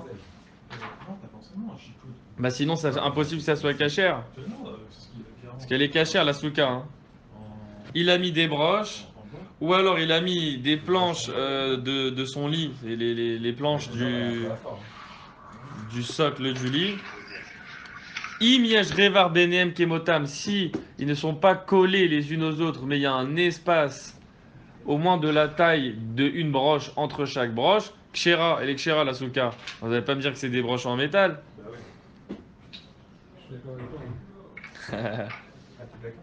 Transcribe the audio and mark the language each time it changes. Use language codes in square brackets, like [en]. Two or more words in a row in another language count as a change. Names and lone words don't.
[fr] Non, pas forcément un chipoud. Bah sinon, c'est impossible que ça soit cachère. Non, c'est ce qu'il a clairement. Parce qu'elle est cachère, la souka. Hein. En- Il a mis des broches, en bois. ou alors il a mis des planches de son lit, et les planches du socle du lit. [he] אם יש ריוח ביניהם כמותם, [fr] si ils ne sont pas collés les unes aux autres, mais il y a un espace au moins de la taille d'une broche entre chaque broche, kshera, elle est kshera la souka. Vous n'allez pas me dire que c'est des broches en métal? Bah ouais. Je suis d'accord avec toi. Hein. Ah, t'es d'accord?